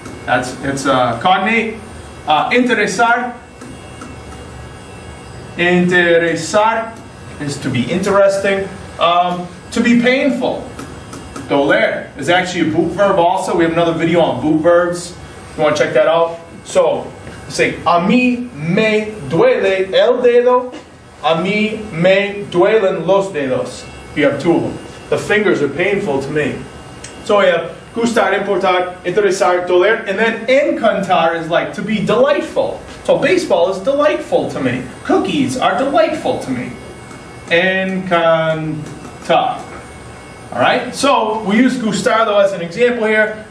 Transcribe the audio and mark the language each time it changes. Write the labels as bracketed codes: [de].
[en] It's cognate. Interesar. Interesar is to be interesting. To be painful. Doler is actually a boot verb also. We have another video on boot verbs. If you want to check that out. So, say, [es] a mí me duele el dedo. A mí me duelen los dedos. [en] You have 2 of them. The fingers are painful to me. So we have gustar, importar, interesar, doler, and then encantar is like to be delightful. So baseball is delightful to me. Cookies are delightful to me. Encantar. Alright, so we use gustar though as an example here.